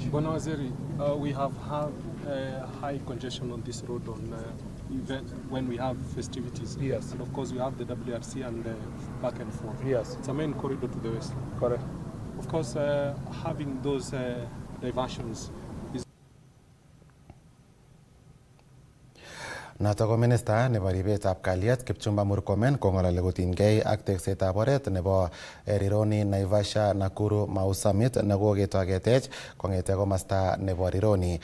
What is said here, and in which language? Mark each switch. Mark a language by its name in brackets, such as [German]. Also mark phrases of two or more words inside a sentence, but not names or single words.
[Swahili] Bwana Waziri, [English] we have had high congestion on this road on when we have festivities. Yes. And of course we have the WRC and back and forth. Yes. It's a main corridor to the west. Correct. Of course, having those diversions is [Kalenjin] Noto ko minister nebo ribetab kalyet Kipchumba Murkomen kong'ololi kotinygei ak teksetab oret nebo Rironi Naivasha Nakuru Mau Summit nekoketoi ketech kong'ete komasta nebo Rironi.